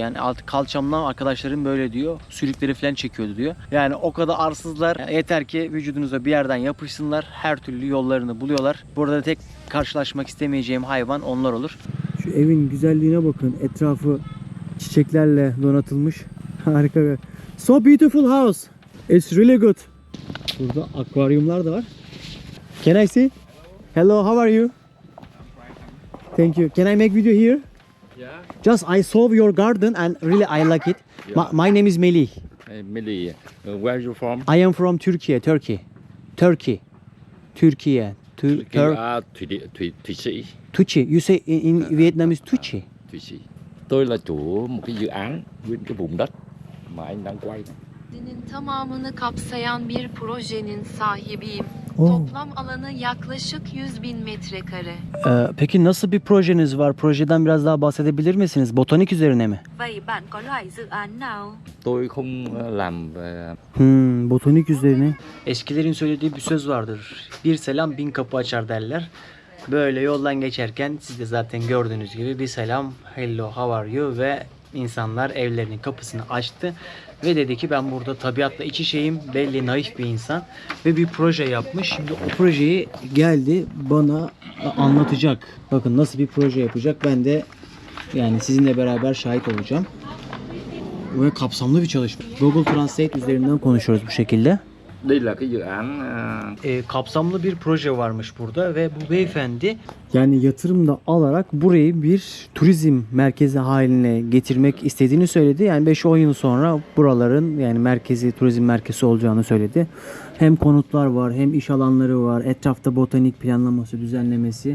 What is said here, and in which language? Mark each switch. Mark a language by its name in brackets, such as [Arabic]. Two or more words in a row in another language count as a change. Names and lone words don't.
[Turkish] Yani altı kalçamdan arkadaşlarım böyle diyor, sülükleri falan çekiyordu diyor. Yani o kadar arsızlar. Yeter ki vücudunuza bir yerden yapışsınlar. Her türlü yollarını buluyorlar. Burada tek karşılaşmak istemeyeceğim hayvan onlar olur. Şu evin güzelliğine bakın. Etrafı çiçeklerle donatılmış. Harika bir. [English] So beautiful house. It's really good. [Turkish] Burada akvaryumlar da var. [English] Can I see? Hello, how are you? Thank you. Can I make video here? Yeah. Just I saw your garden and really I like it. Yeah. My name is Melih. Hey, Millie, where are you from? I am from Turkey. Türkiye. Thụy Sĩ. Tuchi. You say in Vietnamese Tuchi. Thụy Sĩ. [Vietnamese] Tôi là chủ một cái dự án nguyên cái vùng đất mà anh đang quay này. [Turkish] Dinin tamamını kapsayan bir projenin sahibiyim. Oo. Toplam alanı yaklaşık 100.000 metrekare. Peki nasıl bir projeniz var? Projeden biraz daha bahsedebilir misiniz? Botanik üzerine mi? [Vietnamese] Vậy bạn có loại dự án nào? Tôi không làm về [Turkish] Botanik üzerine. Eskilerin söylediği bir söz vardır. Bir selam bin kapı açar derler. Böyle yoldan geçerken siz de zaten gördüğünüz gibi bir selam, [English] hello, how are you [Turkish] ve insanlar evlerinin kapısını açtı ve dedi ki ben burada tabiatla iç içeyim. Belli naif bir insan ve bir proje yapmış. Şimdi o projeyi geldi bana anlatacak. Bakın nasıl bir proje yapacak. Ben de yani sizinle beraber şahit olacağım. Ve kapsamlı bir çalışma. Google Translate üzerinden konuşuyoruz bu şekilde. [Vietnamese] đây là cái dự án [Turkish] Kapsamlı bir proje varmış burada ve bu beyefendi yani yatırım da alarak burayı bir turizm merkezi haline getirmek istediğini söyledi. Yani 5-10 yıl sonra buraların yani merkezi, turizm merkezi olacağını söyledi. Hem konutlar var, hem iş alanları var, etrafta botanik planlaması, düzenlemesi.